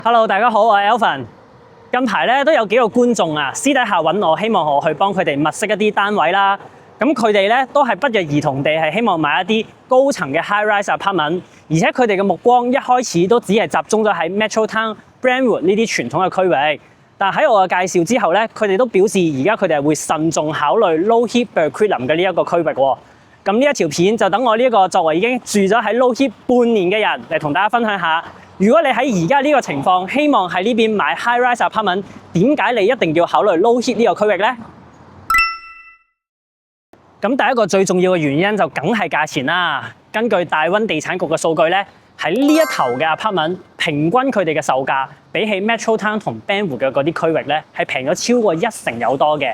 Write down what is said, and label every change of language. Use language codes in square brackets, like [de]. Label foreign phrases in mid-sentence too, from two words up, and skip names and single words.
[yue] Hello， 大家好，我係 Alvin。近排咧都有幾個觀眾啊，私底下揾我，希望我去幫佢哋物色一啲單位啦。咁佢哋咧都係不約而同地係希望買一啲高層嘅 [en] high-rise apartment， [yue] 而且佢哋嘅目光一開始都只係集中咗喺 Metro Town、Brentwood 呢啲傳統嘅區域。但喺我嘅介紹之後咧，佢哋都表示而家佢哋係會慎重考慮 Low Heat Burquitlam 嘅呢一個區域喎。咁呢一條片就等我呢一個作為已經住咗喺 Low Heat 半年嘅人嚟同大家分享下。如果你喺而家呢個情況，希望喺呢邊買 [en] high-rise apartment， [yue] 點解你一定要考慮 low heat 呢個區域呢？咁第一個最重要嘅原因就梗係價錢啦。根據大溫地產局嘅數據咧，喺呢一頭嘅 apartment 平均佢哋嘅售價比起 Metro Town 同 Brentwood 嘅嗰啲區域咧係平咗超過1成有多嘅。